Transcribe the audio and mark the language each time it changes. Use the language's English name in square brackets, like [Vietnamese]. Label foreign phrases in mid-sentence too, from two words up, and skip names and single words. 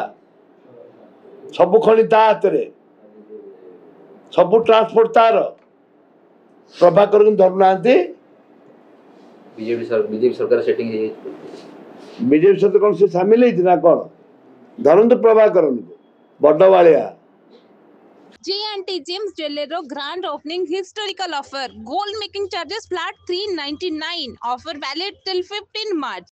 [Odia] ସବୁ ଖଣି ତା ହାତରେ, ସବୁ ଟ୍ରାନ୍ସପୋର୍ଟ ତାର। ପ୍ରଭାକରଙ୍କୁ ଧରୁନାହାନ୍ତି? ବିଜେପି ସରକାର ସେଟିଂ ହେଇଯାଇଛି। ବିଜେପି ସହିତ କ'ଣ ସେ ସାମିଲ ହେଇଛି ନା କ'ଣ? ଧରନ୍ତୁ ପ୍ରଭାକରଙ୍କୁ, ବଡ଼ବାଳିଆ। [English] J&T James Jewelry grand opening historical offer. Gold making charges flat 399. Offer valid till 15 March.